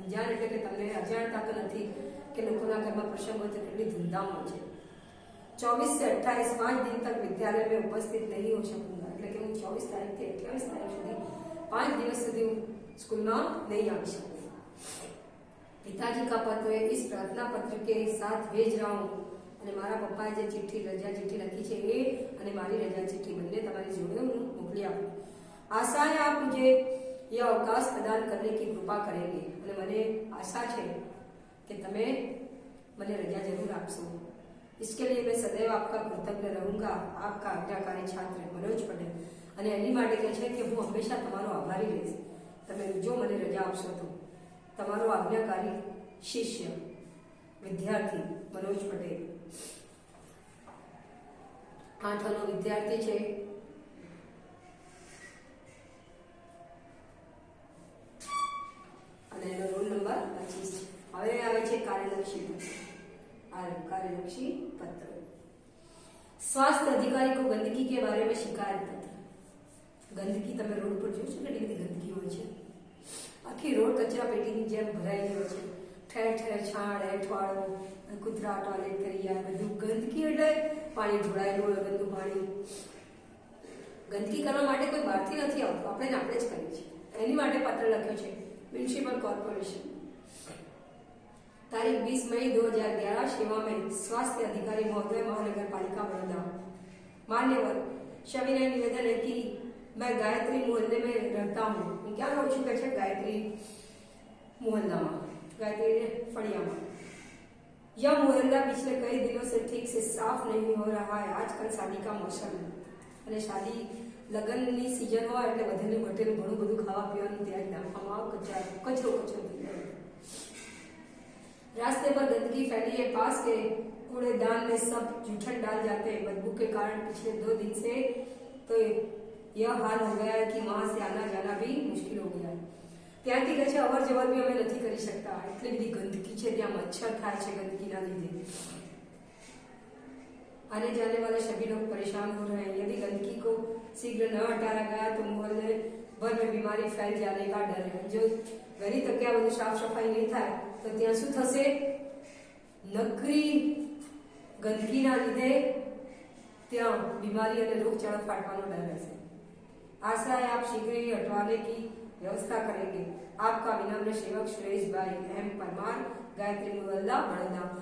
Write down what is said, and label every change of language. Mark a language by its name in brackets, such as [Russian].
[Gujarati] अनजान એટલે કે તમને અજાણતા તો નથી કે લોકોના ઘરમાં પ્રસંગ હોય તો કેટલી ધૂમધામ હોય છે. [Hindi] 24 से 28 5 दिन तक विद्यालय में उपस्थित नहीं हो सकूंगा [Gujarati] એટલે કે હું 24 તારીખથી 28 તારીખ સુધી 5 દિવસ સુધી હું સ્કૂલમાં [Hindi] नहीं आ सकूंगा. पिताजी का पत्र इस प्रार्थना पत्र के साथ भेज रहा हूँ [Gujarati] અને મારા પપ્પાએ જે ચિઠ્ઠી રજા ચિઠ્ઠી લખી છે એ અને મારી રજા ચિઠ્ઠી બંને તમારી જોડે હું મોકલી આપું. [Hindi] आशा है आप मुझे यह अवकाश प्रदान करने की कृपा करेंगे [Gujarati] અને મને આશા છે કે તમે મને રજા જરૂર આપશો. [Hindi] इसके लिए मैं सदैव आपका कृतज्ञ रहूंगा. आपका आज्ञाकारी छात्र मनोज पटेल. [Gujarati] અને એની માટે કહે છે કે હું હંમેશા તમારો આભારી રહીશ. તમે જો મને રજા આપશો તો તમારો આજ્ઞાકારી શિષ્ય વિદ્યાર્થી मनोज पटेल. 8નો વિદ્યાર્થી છે. અને એનો રોલ નંબર 25 છે. હવે આવે છે કાર્યલક્ષી પત્ર. [Hindi] કાર્યલક્ષી पत्र. स्वास्थ्य अधिकारी को गंदगी के बारे में शिकायत पत्र. [Gujarati] गंदगी તમે રોડ પર જોશો કે કેટલી ગંદકી હોય છે. આખી રોડ કચરા પેટીની જેમ ભરાયેલી હોય છે. ઠેર ઠેર છાણ એઠવાડો કૂતરા ટોયલેટ કરી જાય બધું. ગંદકી એટલે પાણી ઢોળાયેલું હોય ગંદુ પાણી. ગંદકી કરવા માટે કોઈ બહારથી નથી આવતું, આપણે જ કરીએ છીએ. એની માટે પત્ર લખ્યો છે म्युनिसिपल कॉर्पोरेशन. [Hindi] तारीख 20 मई 2011. सेवा में स्वास्थ्य अधिकारी महोदय महानगर पालिका बड़ौदा. मान्यवर, सविनय निवेदन है कि मैं गायत्री मोहल्ले में रहता हूँ. क्या हो चुका है गायत्री मोहल्ला में, गायत्री फड़िया में. यह मोहल्ला पिछले कई दिनों से ठीक से साफ नहीं हो रहा है. आजकल शादी का मौसम है [Gujarati] અને શાદી લગ્નની સીઝન હોય એટલે વધેલું ઘટેલું ઘણું બધું ખાવા પીવાનું ત્યાં જ નાખવામાં આવે. કચરો થઈ જાય. [Hindi] रास्ते पर गंदगी फैली है. पास के कूड़ेदान में सब जूठन डाल जाते हैं. बदबू के कारण पिछले 2 दिन से तो यह हाल हो गया है कि वहां से आना जाना भी मुश्किल हो गया है। [Gujarati] ત્યાંથી કહે છે અવર જવર બી અમે નથી કરી શકતા, એટલી બધી ગંદકી છે, ત્યાં મચ્છર થાય છે ગંદકીના લીધે। [Hindi] आने जाने वाले सभी लोग परेशान हो रहे हैं। यदि गंदगी को शीघ्र न हटाया गया तो मोहल्ले भर में बीमारी फैल जाने का डर है। [Gujarati] जो वહેલી તકે આ બધું સાફ સફાઈ નહીં થાય તો ત્યાં શું થશે? નકરી ગંદકીના લીધે ત્યાં બીમારી અને રોગચાળો ફાટવાનો ડર રહેશે। [Hindi] आशा है आप शीघ्र ही हटवाने की व्यवस्था करेंगे। आपका विनम्र सेवक सुरेश भाई एम परमार, ગાયત્રી મુવલ્લા, વડોદરા।